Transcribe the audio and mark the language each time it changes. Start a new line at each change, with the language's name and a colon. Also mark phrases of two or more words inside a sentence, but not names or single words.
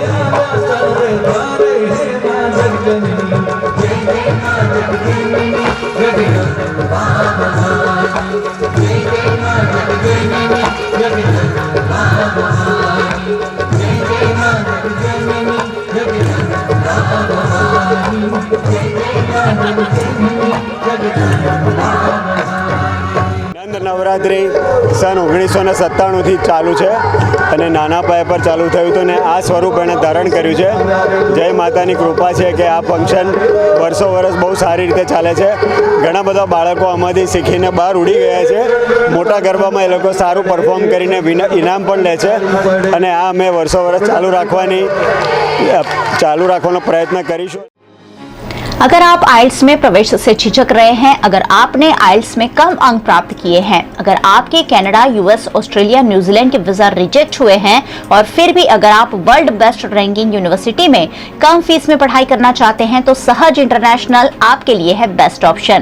Hindi: आशा सर्वे द्वारे हे माँ जगजननी जय जय माँ जगजननी जगदम्बा भवानी जय जय माँ जगजननी जगदम्बा भवानी जय जय माँ जगजननी जगदम्बा भवानी जय जय माँ जगजननी जगदम्बा
Gujarati: નંદ નવરાત્રિ સન 1997થી ચાલુ છે અને નાના પાયે પર ચાલુ થયું હતું ને આ સ્વરૂપ એણે ધારણ કર્યું છે. જય માતાની કૃપા છે કે આ ફંક્શન વર્ષો વર્ષ બહુ સારી રીતે ચાલે છે. ઘણા બધા બાળકો આમાંથી શીખીને બહાર ઉડી ગયા છે. મોટા ગરબામાં એ લોકો સારું પરફોર્મ કરીને ઇનામ પણ લે છે અને આ અમે વર્ષો વર્ષ ચાલુ રાખવાનો પ્રયત્ન કરીશું.
Hindi: अगर आप आइल्स में प्रवेश से झिझक रहे हैं, अगर आपने आइल्स में कम अंक प्राप्त किए हैं, अगर आपके कनाडा, यूएस, ऑस्ट्रेलिया, न्यूजीलैंड के वीजा रिजेक्ट हुए हैं और फिर भी अगर आप
English: world best ranking university
Hindi: में कम फीस में पढ़ाई करना चाहते हैं तो सहज इंटरनेशनल आपके लिए है
English: best option.